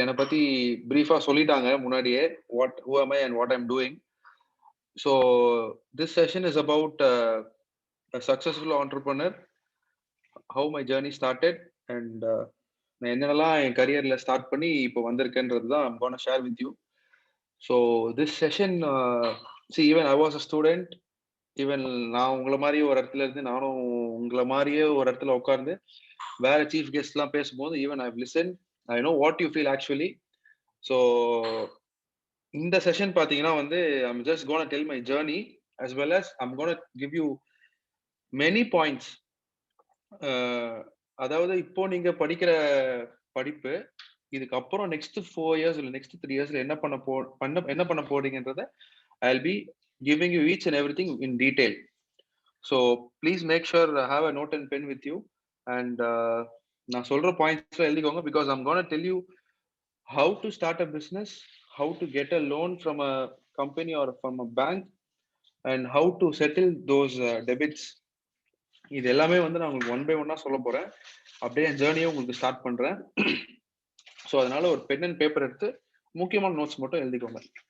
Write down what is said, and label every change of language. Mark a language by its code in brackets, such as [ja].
[ta] என்னை பத்தி பிரீஃபா சொல்லிட்டாங்க முன்னாடியே [en] who am I and what I'm doing. So this session is about a successful entrepreneur, how my journey started, and [ta] நான் என்னென்னலாம் என் கரியர்ல start பண்ணி இப்போ வந்திருக்கேன்றது தான் [en] I'm gonna share with you. So this session, see, even I was a student, [ta] even நான் உங்களை மாதிரியே ஒரு இடத்துல இருந்து நானும் உங்களை மாதிரியே ஒரு இடத்துல உட்கார்ந்து வேற சீஃப் கெஸ்ட்லாம் பேசும்போது [en] Even I listen I know what you feel actually. So [ta] இந்த செஷன் பார்த்தீங்கன்னா வந்து [en] I'm just gonna tell my journey as well as I'm gonna give you many points. [ta] அதாவது இப்போ நீங்க படிக்கிற படிப்பு இதுக்கப்புறம் நெக்ஸ்ட் 4 years இல்லை நெக்ஸ்ட் 3 yearsல என்ன பண்ண போறீங்கன்றத [en] I'll be giving you each and everything in detail. So please make sure have a note and pen with you, and [ta] நான் சொல்ற பாயிண்ட்ஸ்ல எழுதிக்கோங்க [en] because I'm gonna tell you how to start a business, how to get a loan from a company or from a bank, and how to settle those debits. [ta] இது எல்லாமே வந்து நான் உங்களுக்கு one by ஒன்னா சொல்ல போறேன். அப்படியே என் ஜேர்னியை உங்களுக்கு ஸ்டார்ட் பண்றேன். ஸோ அதனால ஒரு பென் அண்ட் பேப்பர் எடுத்து முக்கியமான நோட்ஸ் மட்டும் எழுதிக்கோங்க.